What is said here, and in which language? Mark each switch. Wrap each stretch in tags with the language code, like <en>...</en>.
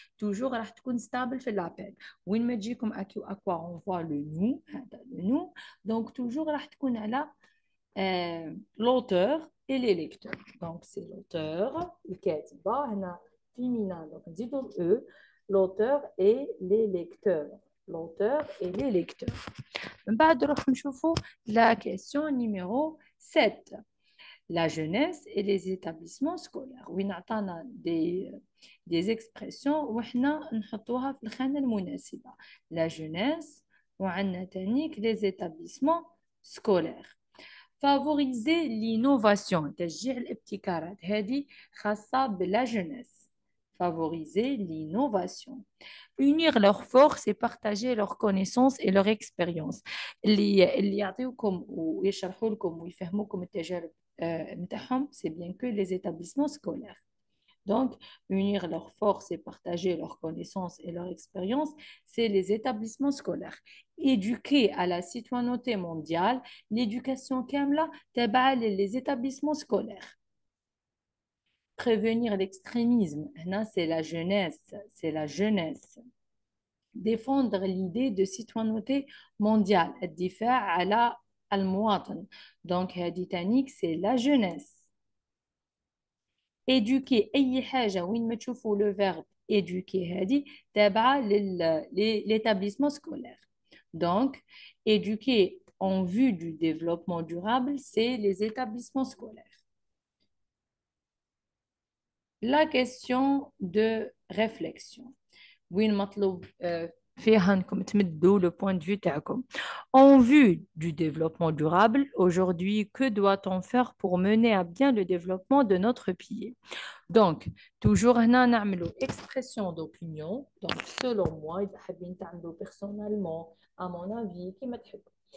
<fr>Toujours,</fr> <ar>راح تكون</ar> <fr>stable في l'appel.</fr> <ar>وين ما تجيكم</ar> <fr>à quoi on voit le nous, le nous. Donc, toujours,</fr> <ar>راح تكون على</ar> <fr>l'auteur et les lecteurs. Donc, c'est l'auteur,</fr> <ar>الكاتبة,</ar> <fr>هنا féminin,</fr> <ar>donc نزيدوا</ar> <fr>eux, l'auteur et les lecteurs. L'auteur et les lecteurs.</fr> <ar>من بعد نروح نشوفوا</ar> <fr>la question numéro 7. La jeunesse et les établissements scolaires.</fr> <ar>وين عطانا</ar> <fr>des expressions</fr> <ar>وحنا نحطوها في الخانة المناسبة.</ar> <fr>La jeunesse</fr> <ar>وعندنا تانيك</ar> <fr>les établissements scolaires. Favoriser l'innovation.</fr> <ar>تشجيع الابتكارات. هذه خاصة بلا jeunesse.</ar> <fr>Favoriser l'innovation. Unir leurs forces et partager leurs connaissances et leur expérience.</fr> <ar>اللي يعطيوكم ويشرحوا لكم ويفهموكم التجارب</ar> <fr>c'est bien que les établissements scolaires. Donc, unir leurs forces et partager leurs connaissances et leur expérience, c'est les établissements scolaires. Éduquer à la citoyenneté mondiale, l'éducation</fr> <ar>كاملة تبع</ar> <fr>les établissements scolaires. Prévenir l'extrémisme, c'est la jeunesse, c'est la jeunesse. Défendre l'idée de citoyenneté mondiale,</fr> <ar>الدفاع على المواطن.</ar> <fr>Donc, هذه c'est la jeunesse.</fr> <ar>Éduquer أي حاجة وين ما تشوفوا</ar> <fr>le verbe éduquer</fr> <ar>هذه تابعة</ar> <fr>l'établissement scolaire. Donc, éduquer en vue du développement durable, c'est les établissements scolaires. La question de réflexion.</fr> <ar>وين مطلوب فيها انكم تمدوا</ar> <fr>le point de vue</fr> <ar>تاعكم.</ar> <fr>En vue du développement durable, aujourd'hui, que doit-on faire pour mener à bien le développement de notre pays? Donc, toujours</fr> <ar>هنا نعملوا</ar> <fr>expression d'opinion. Donc, selon moi,</fr> <ar>إذا حابين تعملوا</ar> <fr>personnellement, à mon avis,</fr> <ar>كيما تحبوا.</ar>